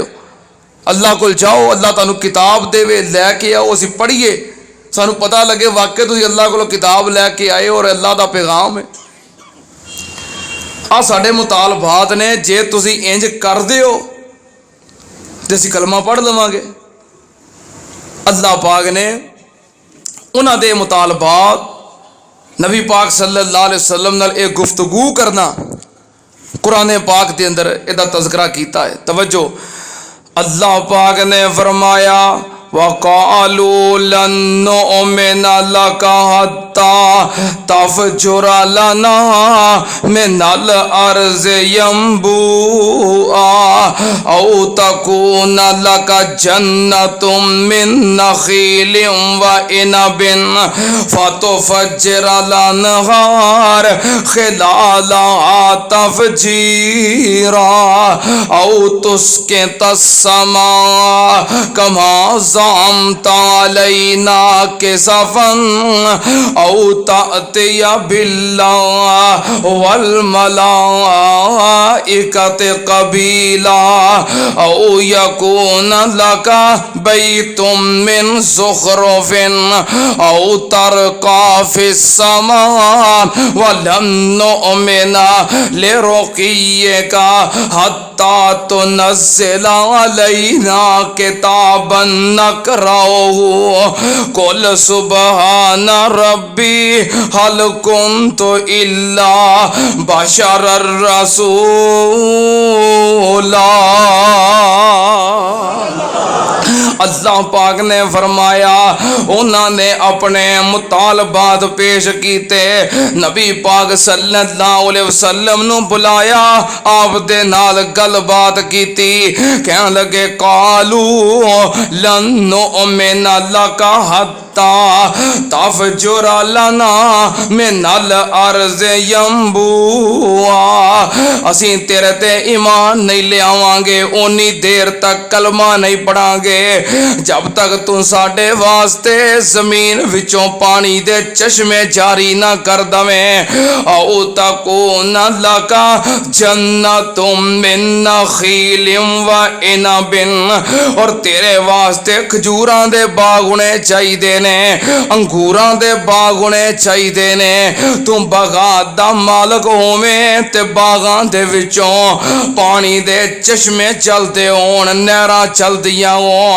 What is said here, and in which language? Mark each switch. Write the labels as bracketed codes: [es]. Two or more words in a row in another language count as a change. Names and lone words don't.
[pa] اللہ کول جاؤ، اللہ تہانوں کتاب دیوے، لے کے آؤ، اسی پڑھیے، سانوں پتا لگے واقعی تسی اللہ کولوں کتاب لے کے آئے اور اللہ دا پیغام ہے. آہ ساڈے مطالبات نیں، جے تسی انج کر دیو تے اسیں کلمہ پڑھ لواں گے. اللہ پاک نے اوہناں دے مطالبات نبی پاک [ar] صلى الله عليه وسلم [pa] نال اک گفتگو کرنا قرآن پاک کے اندر ایہدا تذکرہ کیتا ہے. توجہ، اللہ پاک نے فرمایا [ar] وقالوا لن نؤمن لك حتى تفجر لنا من الأرض ينبوعا أو تكون لك جنة من نخيل وعنب فتفجر الأنهار خلالها تفجيرا أو تسقط السماء كما زعمت علينا كسفا أو تأتي بالله وال الملائكة قبيلا أو يكون لك بيت من زخرف أو ترقى في السماء ولن نؤمن لرقيك حتى تنزل علينا كتابا نقرؤه قل سبحان ربي هل كنت إلا بشرا رسولا. [pa] اللہ پاک نے فرمایا اوہناں نے اپنے مطالبات پیش کیتے، نبی پاک [ar] صلى الله عليه وسلم [pa] نوں بلایا، آپ دے نال گل بات کیتی. کہن لگے [ar] قالوا لن نؤمن لك حتى تفجر لنا من الأرض ينبوعا, [pa] اسی تیرے تے ایمان نہیں لیاواں گے اونی دیر تک کلمہ نہیں پڑھاں گے جب تک توں ساڈے واسطے زمین وچوں پانی دے چشمے جاری نہ کر دویں. [ar] أو تكون لك جنة من نخيل وعنب, [pa] اور تیرے واسطے کھجوراں دے باغ ہونے چاہیے نیں، انگوراں دے باغ ہونے چاہیے نیں. توں باغات دا مالک ہوویں تے باغاں دے وچوں پانی دے چشمے چلتے ہون، نہراں چلدیاں ہون.